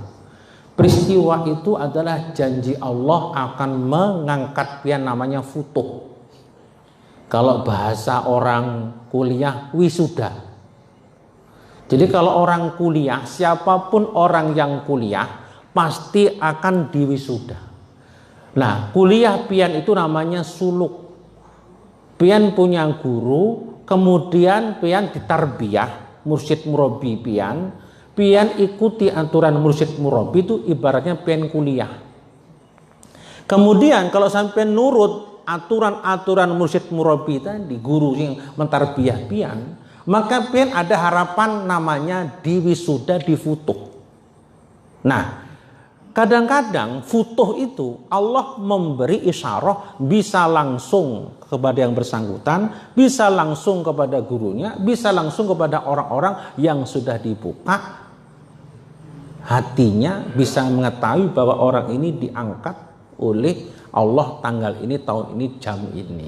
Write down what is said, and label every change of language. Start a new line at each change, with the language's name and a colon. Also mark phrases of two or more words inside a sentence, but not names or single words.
Indonesian: Peristiwa itu adalah janji Allah akan mengangkat yang namanya futuh. Kalau bahasa orang kuliah, wisuda. Jadi kalau orang kuliah, siapapun orang yang kuliah pasti akan diwisuda. Nah, kuliah pian itu namanya suluk. Pian punya guru, kemudian pian ditarbiyah,
Arabic: مرشد مربي
Indonesian: pian ikuti aturan
Arabic: مرشد مربي,
Indonesian: itu ibaratnya pian kuliah. Kemudian kalau sampai nurut aturan-aturan
Arabic: مرشد مربي
Indonesian: tadi, guru yang mentarbiyah pian, maka pian ada harapan namanya diwisuda, difutuh. Nah, kadang-kadang futuh itu Allah memberi isyarah, bisa langsung kepada yang bersangkutan, bisa langsung kepada gurunya, bisa langsung kepada orang-orang yang sudah dibuka hatinya, bisa mengetahui bahwa orang ini diangkat oleh Allah tanggal ini, tahun ini, jam ini.